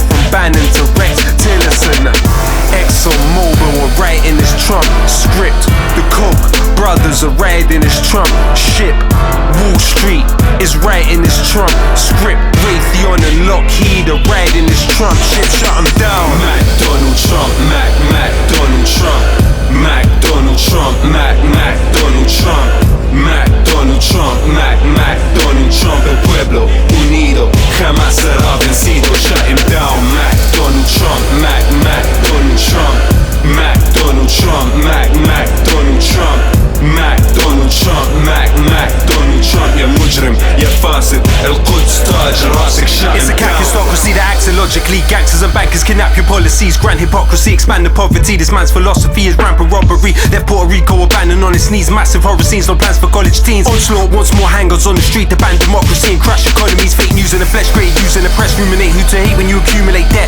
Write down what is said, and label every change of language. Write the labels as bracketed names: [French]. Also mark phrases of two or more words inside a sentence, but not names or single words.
[English] From Bannon to Rex Tillerson. ExxonMobil are writing this Trump script. The Koch brothers are riding this Trump ship. Wall Street is writing this Trump script. Raytheon and Lockheed are riding this Trump ship. Shut him down. McDonald Trump, McDonald Trump, McDonald Trump, McDonald Trump, McDonald Trump, McDonald Trump. [Spanish] El pueblo unido jamás será vencido. [English] Shut him down. McDonald Trump, McDonald Trump, McDonald Trump, McDonald Trump, McDonald Trump, McDonald Trump. [Arabic] يا مجرم يا فاسد القدس تاج راسك. [English] Shut It's a him down. capistocracy that acts illogically. Gangsters and bankers kidnap your policies. Grant hypocrisy, expand the poverty. This man's philosophy is rampant robbery. Left Puerto Rico abandoned on its knees. Massive horror scenes, no plans for college teens. Onslaught wants more hangers on the street to ban democracy and crash economies. Fake news in the flesh, great news in the press. Ruminate who to hate when you accumulate debt.